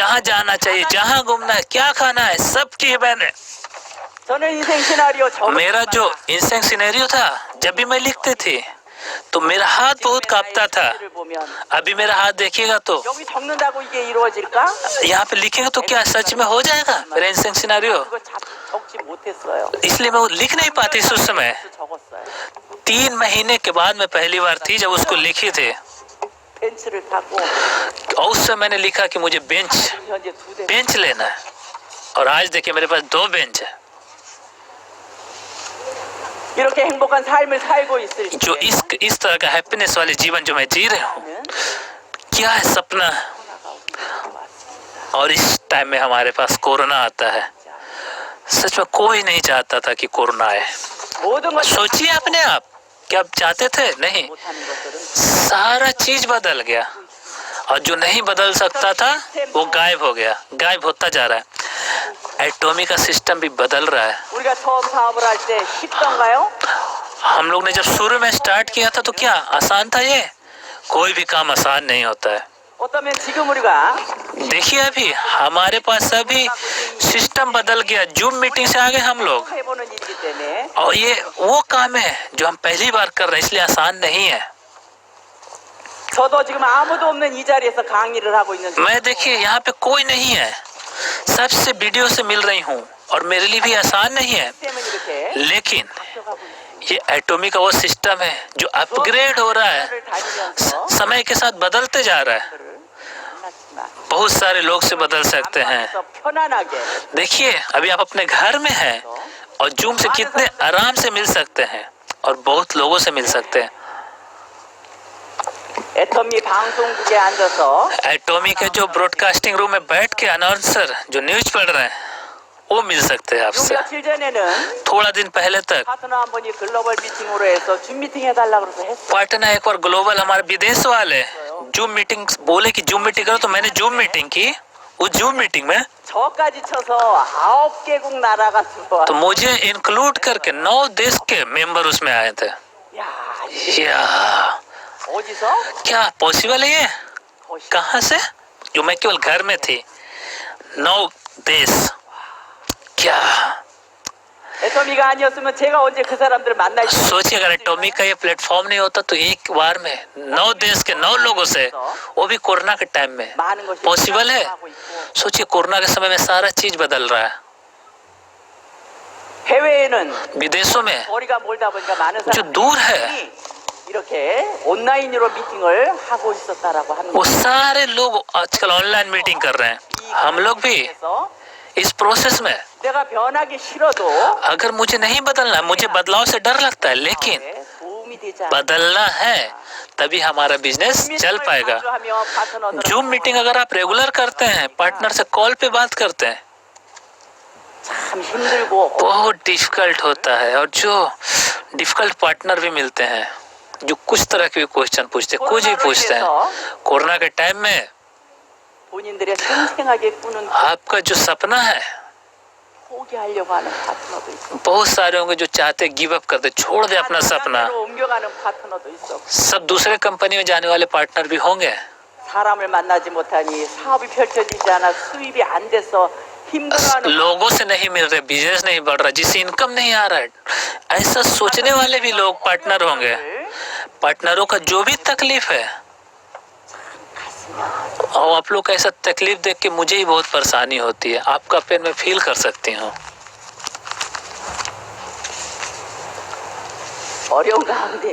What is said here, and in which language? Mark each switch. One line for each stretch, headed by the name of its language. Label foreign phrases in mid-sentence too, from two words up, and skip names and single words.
Hindi: जहाँ जाना चाहिए, जहाँ घूमना है, क्या खाना है, सब की है मैंने।
Korean: 저는 인생 시나리오 적을
Hindi: मेरा जो
Korean: 인생 시나리오
Hindi: था, जब भी मैं लिखती थी तो मेरा हाथ बहुत कांपता था।
Korean: 를 보면
Hindi: अभी मेरा हाथ देखिएगा तो
Korean: 여기 적는다고 이게 이루어질까?
Hindi: यहाँ पे लिखेंगे तो क्या सच में हो जाएगा मेरा
Korean: 인생 시나리오? 그거 적지 못했어요.
Hindi: इसलिए मैं वो लिख नहीं पाती उस समय।
Korean: 적었어요.
Hindi: 3 महीने के बाद मैं पहली बार थी जब उसको लिखी थी,
Korean: 벤츠를 타고
Hindi: और उस समय मैंने लिखा कि मुझे
Korean: 현재 2대
Hindi: बेंच लेना है, और आज देखिए मेरे पास 2 बेंच है।
Korean: 이렇게 행복한 삶을 살고 있을
Hindi: जो
Korean: 때
Hindi: इस तरह का हैप्पीनेस वाले जीवन जो मैं जी रही हूँ, क्या है सपना। और इस टाइम में हमारे पास कोरोना आता है। सच में कोई नहीं चाहता था कि कोरोना आए।
Korean: 모든 걸
Hindi: सोचिए अपने आप, क्या आप चाहते थे? नहीं,
Korean: 못하는 것들은
Hindi: सारा चीज बदल गया, और जो नहीं बदल सकता था वो गायब हो गया, गायब होता जा रहा है। एटॉमी का सिस्टम भी बदल रहा है।
Korean: 우리가 처음 사업을 할 때 쉽던가요?
Hindi: हम लोग ने जब शुरू में स्टार्ट किया था तो क्या आसान था? ये कोई भी काम आसान नहीं होता है।
Korean: 어쩌면 지금 우리가
Hindi: देखिए अभी हमारे पास अभी सिस्टम बदल गया,
English: Zoom meeting
Hindi: से आ गए हम लोग,
Korean: 해보는 일이기 때문에
Hindi: और ये वो काम है जो हम पहली बार कर रहे हैं, इसलिए आसान नहीं है।
Korean: 저도 지금 아무도 없는 이 자리에서 강의를 하고 있는데
Hindi: मैं देखिए यहाँ पे कोई नहीं है, सबसे वीडियो से मिल रही हूँ, और मेरे लिए भी आसान नहीं है।
Korean: 시스템은 이렇게
Hindi: लेकिन
Korean: 바뀌어가고 있는
Hindi: ये एटॉमी का वो सिस्टम है जो अपग्रेड हो रहा है,
Korean: 를 다니면서
Hindi: समय के साथ बदलते जा रहा है।
Korean: 만났지만
Hindi: बहुत सारे लोग से बदल सकते हैं।
Korean: 그래서 편안하게
Hindi: देखिए अभी आप अपने घर में हैं और जूम से कितने आराम से मिल सकते हैं, और बहुत लोगों से मिल सकते हैं।
Korean: 애터미 방송국에 앉아서
Hindi: एटॉमी के जो
English: broadcasting room
Hindi: में बैठ के अनाउंसर जो न्यूज पढ़ रहे हैं वो मिल सकते हैं आपसे।
Korean: 며칠 전에는
Hindi: थोड़ा दिन पहले तक
Korean: 파트너 한 분이 글로벌 미팅으로 해서 줌 미팅 해달라고 그래서 했어요.
Hindi: पार्टनर एक बार ग्लोबल हमारे विदेश वाले
English: Zoom meeting
Hindi: बोले कि
English: Zoom meeting
Hindi: करो, तो मैंने
English: Zoom meeting
Hindi: की। उस
English: Zoom meeting
Hindi: में
Korean: 저까지 쳐서 9개국 나라가 들어와.
Hindi: तो मुझे इंक्लूड करके 9 देश के मेंबर उसमें आए थे।
Korean: 야,
Hindi: या
Korean: 어디서?
Hindi: क्या पॉसिबल है ये? कहाँ से? जो मैं केवल घर में थी, 9 देश क्या
Korean: 애터미가 아니었으면 제가 언제 그 사람들을 만날 수
Hindi: सोचिए, अगर एटॉमिक का ये प्लेटफॉर्म नहीं होता तो एक बार में 9 देश के 9 लोगों से, वो भी कोरोना के टाइम में,
Korean: 많은 것이
Hindi: पॉसिबल है?
Korean: 하고 있고,
Hindi: सोचिए, कोरोना के समय में सारा चीज बदल रहा है।
Korean: 해외에는
Hindi: विदेशों में
Korean: 거리가 멀다 보니까 많은
Hindi: जो दूर है,
Korean: 사람들이 이렇게 온라인으로 미팅을 하고 있었다라고 합니다.
Hindi: वो सारे लोग आजकल
English: online meeting
Hindi: कर रहे हैं। हम लोग भी
Korean: 그래서
Hindi: इस प्रोसेस में,
Korean: 내가 변하기 싫어도
Hindi: अगर मुझे नहीं बदलना, मुझे बदलाव से डर लगता है, लेकिन
Korean: 도움이 되지 않아.
Hindi: बदलना है तभी हमारा बिजनेस चल पाएगा।
English: Zoom meeting
Hindi: अगर आप रेगुलर करते हैं, पार्टनर से कॉल पे बात करते हैं,
Korean: 참 힘들고
Hindi: बहुत डिफिकल्ट होता है। और जो डिफिकल्ट पार्टनर भी मिलते हैं, जो कुछ तरह के क्वेश्चन पूछते हैं, कुछ ही पूछते हैं। कोरोना के टाइम में
Korean: 본인들의 생생하게 꾸는
Hindi: आपका जो सपना है,
Korean: 포기하려고 하는 파트너도 있어.
Hindi: बहुत सारे होंगे जो चाहते
English: give up
Hindi: कर दे, छोड़ दे अपना सपना।
Korean: 옮겨가는 파트너도 있어.
Hindi: सब दूसरे कंपनी में जाने वाले पार्टनर भी होंगे।
Korean: 사람을 만나지 못하니 사업이 펼쳐지지 않아 수입이 안 돼서 힘들어하는
Hindi: लोगों से नहीं मिल रहे, बिजनेस नहीं बढ़ रहा, जिससे इनकम नहीं आ रहा है, ऐसा सोचने वाले भी लोग पार्टनर होंगे। पार्टनरों का जो भी तकलीफ है, और आप लोग का ऐसा तकलीफ देख के मुझे ही बहुत परेशानी होती है। आपका पेन मैं फील कर सकती हूँ।
Korean: 어려운 가운데